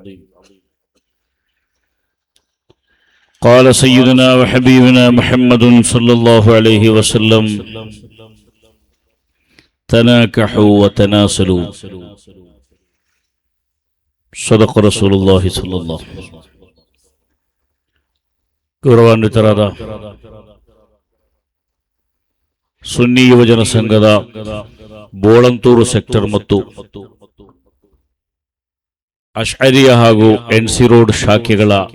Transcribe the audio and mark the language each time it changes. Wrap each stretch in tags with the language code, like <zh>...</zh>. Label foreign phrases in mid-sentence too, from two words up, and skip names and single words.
<ar>قال سيدنا وحبيبنا محمد صلى الله عليه وسلم: تناكحوا وتناسلوا. صدق رسول الله صلى الله عليه وسلم.</ar> <kn>ಗೌರವಾನ್ವಿತರಾದ ಸುನ್ನಿ ಯುವಜನ ಸಂಘದ ಬೋಳಂತೂರು ಸೆಕ್ಟರ್ ಮತ್ತು ಅಶ್ಅರಿಯ ಹಾಗೂ ಎನ್ಸಿ ರೋಡ್ ಶಾಖೆಗಳ</kn>